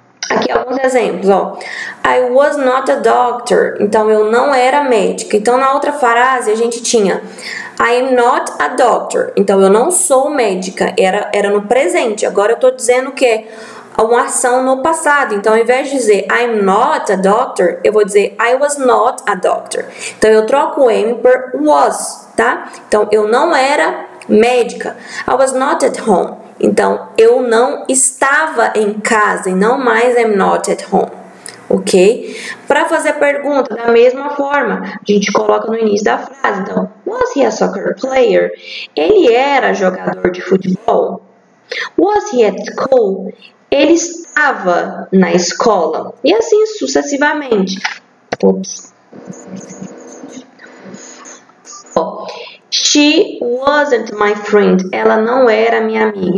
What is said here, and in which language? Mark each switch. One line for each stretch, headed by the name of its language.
Portuguese: Aqui alguns exemplos, ó.
English: I was not a doctor.
Portuguese: Então, eu não era médica. Então, na outra frase, a gente tinha
English: I am not a doctor.
Portuguese: Então, eu não sou médica. Era no presente. Agora, eu tô dizendo que é uma ação no passado. Então, ao invés de dizer
English: I am not a doctor,
Portuguese: eu vou dizer
English: I was not a doctor.
Portuguese: Então, eu troco o am por was, tá? Então, eu não era médica.
English: I was not at home.
Portuguese: Então, eu não estava em casa e não mais
English: I'm not at home,
Portuguese: ok? Para fazer pergunta, da mesma forma, a gente coloca no início da frase. Então,
English: was he a soccer player?
Portuguese: Ele era jogador de futebol?
English: Was he at school?
Portuguese: Ele estava na escola? E assim sucessivamente. Ups.
English: She wasn't my friend.
Portuguese: Ela não era minha amiga.